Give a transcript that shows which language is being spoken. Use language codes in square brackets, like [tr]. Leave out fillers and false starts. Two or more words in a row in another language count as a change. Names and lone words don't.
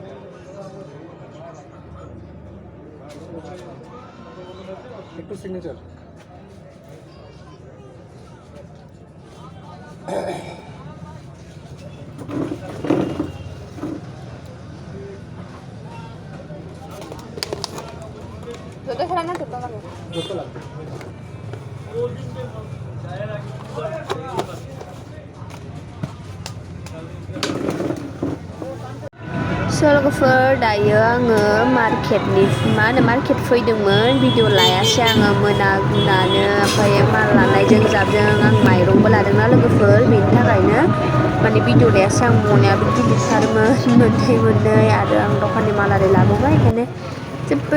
[bn] একটু সিগনেচার যত খেলা না তত লাগে যত লাগবে [brx] लोगोफोर दायो आङो मार्केट फैदोंमोन भिडिअ लायासै आङो मोनागुनानो ओमफ्राय माल लानायजों जाबजों आं माइरंबो लादोंना लोगोफोर बेनि थाखायनो माने भिडिअ लायासै आं मनायाबो गिदिरथारमोन मोननै आरो आं दखाननि माल आरि लाबोबाय ओंखायनो जेबो